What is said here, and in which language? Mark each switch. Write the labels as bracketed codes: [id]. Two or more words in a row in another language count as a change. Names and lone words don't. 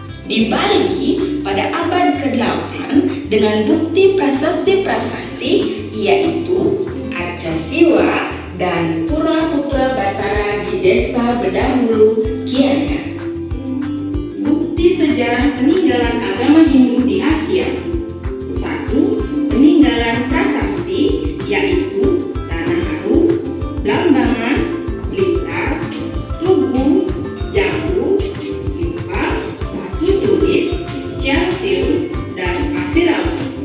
[id] di Bali pada abad ke-8 dengan bukti prasasti-prasasti yaitu Arcasiwa dan Pura-Putra Batara di Desa Bedahulu, Gianyar. Bukti sejarah peninggalan agama Hindu di Asia. 1. Peninggalan prasasti yaitu Tanah Haru, Blambangan, Blitar, Tugu, Jambu, Limpa, Batu Tulis, Ciantil, dan Pasir Laut.